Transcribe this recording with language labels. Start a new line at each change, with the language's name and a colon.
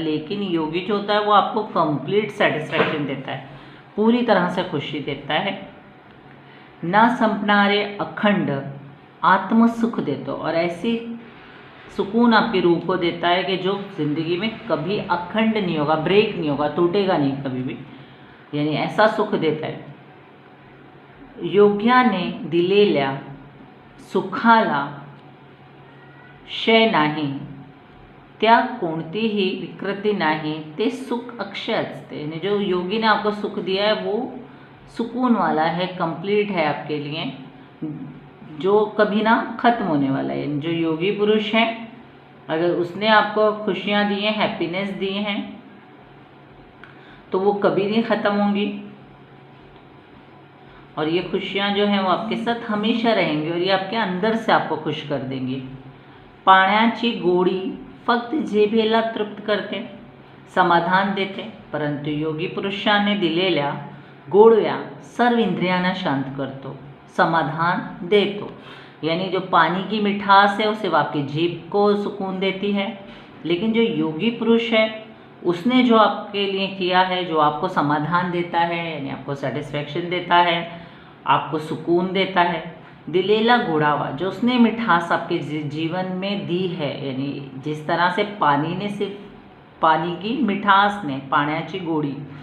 Hindi: लेकिन योगी जो होता है वो आपको कंप्लीट सेटिस्फैक्शन देता है, पूरी तरह से खुशी देता है।
Marathi: ना संपणारे अखंड आत्म सुख देतो,
Hindi: और ऐसी सुकून आपकी रूह को देता है कि जो जिंदगी में कभी अखंड नहीं होगा, ब्रेक नहीं होगा, टूटेगा नहीं कभी भी, यानी ऐसा सुख देता है।
Marathi: योग्याने दिलेल्या सुखाला क्षय नाही, त्या कोणतीही विकृती नाही, ते सुख अक्षय असते।
Hindi: यानी जो योगी ने आपको सुख दिया है वो सुकून वाला है, कंप्लीट है आपके लिए, जो कभी ना खत्म होने वाला है। जो योगी पुरुष है, अगर उसने आपको खुशियाँ दी हैं, हैप्पीनेस दी हैं, तो वो कभी नहीं ख़त्म होंगी, और ये खुशियाँ जो हैं वो आपके साथ हमेशा रहेंगी, और ये आपके अंदर से आपको खुश कर देंगी।
Marathi: पाण्याची गोडी फक्त जिभेला तृप्त करते, समाधान देते, परंतु योगी पुरुषाने दिलेल्या गोडव्या सर्व इंद्रियांना शांत करतो, समाधान देतो।
Hindi: यानी जो पानी की मिठास है उसे आपकी जीभ को सुकून देती है, लेकिन जो योगी पुरुष है उसने जो आपके लिए किया है, जो आपको समाधान देता है, यानी आपको सेटिस्फैक्शन देता है, आपको सुकून देता है।
Marathi: दिलेला गोडावा,
Hindi: जो उसने मिठास आपके जीवन में दी है, यानी जिस तरह से पानी ने, सिर्फ पानी की मिठास ने,
Marathi: पाण्याची गोडी,